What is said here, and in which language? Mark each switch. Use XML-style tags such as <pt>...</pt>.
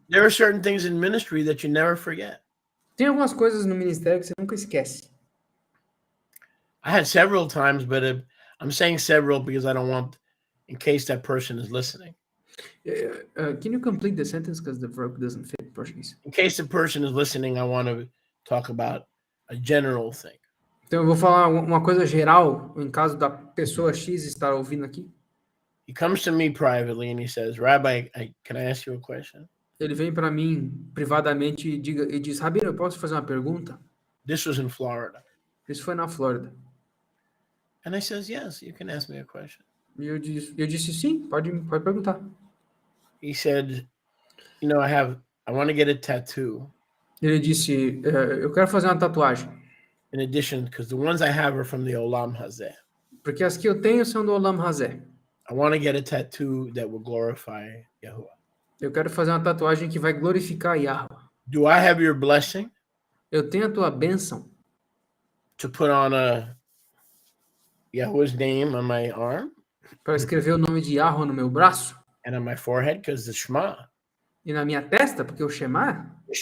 <en>There are certain things in ministry that you never forget.</en> <pt>Tem algumas coisas no ministério que você nunca esquece.</pt> <en>I had several times, but I'm saying several because I don't want, in case that person is listening. Can you complete the sentence because the verb doesn't fit Portuguese? In case the person is listening, I want to talk about a general thing.</en> <pt>Então eu vou falar uma coisa geral, em caso da pessoa X estar ouvindo aqui.</pt> <en>He comes to me privately and he says, Rabbi, can I ask you a question?</en> <pt>Ele vem para mim privadamente e diz, Rabino, eu posso fazer uma pergunta?</pt> <en>This was in Florida.</en> <pt>Isso foi na Flórida.</pt> <en>And I says, yes, you can ask me a question.</en> <pt>E eu disse sim, pode perguntar.</pt> <en>He said, you know, I want to get a tattoo.</en> <pt>Ele disse, eu quero fazer uma tatuagem.</pt> <en>In addition, because the ones I have are from the Olam Hazeh.</en> <pt>Porque as que eu tenho são do Olam Hazeh.</pt> <en>I want to get a tattoo that will glorify Yahuwah.</en> <pt>Eu quero fazer uma tatuagem que vai glorificar Yahweh.</pt> <en>Do I have your blessing</en> <pt>Eu tenho a tua bênção</pt> <en>to put on Yahuwah's name on my arm</en> <pt>para escrever o nome de Yahweh no meu braço</pt> <en>and on my forehead? Because the Shema.</en> <pt>e na minha testa, porque o Shema</pt>